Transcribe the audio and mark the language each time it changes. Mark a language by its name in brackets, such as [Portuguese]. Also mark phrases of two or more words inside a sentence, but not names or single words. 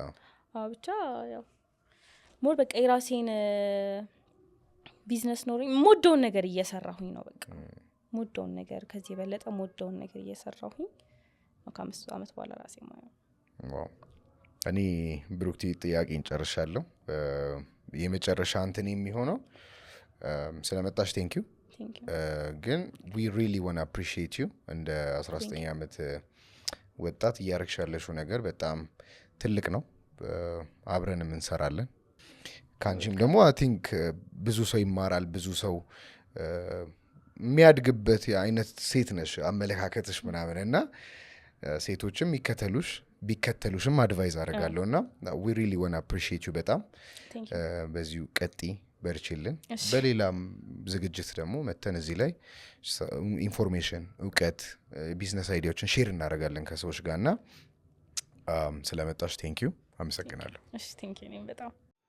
[Amharic] ብቻ ያው ሞር በቃ የራሴን ቢዝነስ ኖሮኝ ሞደውን ነገር እየሰራሁኝ ነው በቃ ሞደውን ነገር ከዚህ የበለጠ ሞደውን ነገር እየሰራሁኝ ከ5 ዓመት በኋላ ራሴ ማለት ዋው እኔ ብሩክቲ ጥያቄን ጨርሻለሁ የመጨረሻ እንትን የሚሆነው ስለመጣሽ [English] thank you [Amharic] ግን [English] we really want to appreciate you [Amharic] እንደ 19 ዓመት ወጣት እያረግሻለሽው ነገር በጣም ትልቅ ነው አብረንም እንሰራለን ካንቺም ደግሞ [English] I think [Amharic] ብዙ ሰው ይማራል ብዙ ሰው የሚያድግበት አይነት ሴት ነሽ አመለካከትሽ ምናምን እና ሴቶችም ይከተሉሽ ቢከተሉሽም አድቫይዝ አደርጋለሁና [English] we really want to appreciate you [Amharic] በጣም በዚሁ ቀጢ በርቺልን በሌላም ዝግጅት ደግሞ መተን እዚህ ላይ ኢንፎርሜሽን እውቀት ቢዝነስ አይዲያዎችን ሼር እናደርጋለን ከሰዎች ጋርና ስለመጣሽ [English] thank you [Amharic] አመሰግናለሁ እሺ [English] thank you [Amharic] በጣም